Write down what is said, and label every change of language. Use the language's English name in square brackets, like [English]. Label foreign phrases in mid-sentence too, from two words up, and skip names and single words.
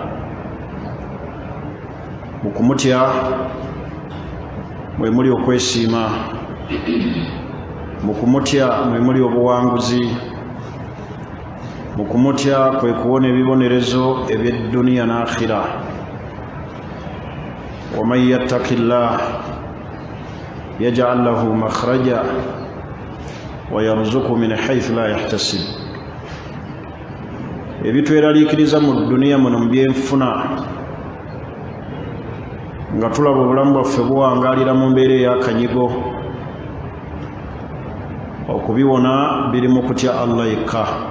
[Ganda] Mu kumutya mwe muli okwesiima, mu kumutya mwe muli obuwanguzi, mu kumutya kwe kuwona ebibonerezo eby'edduniya n'akhira. [Arabic] ومن يتق الله يجعل له مخرجا ويرزقه من حيث لا يحتسب. [Ganda] Ebitweraliikiriza mu dduniya muno mu byenfuna nga tulaba obulamu bwaffe buwangaalira mu mbeera ey'akanyigo, okubiwona biri mu kutya Allah yekka.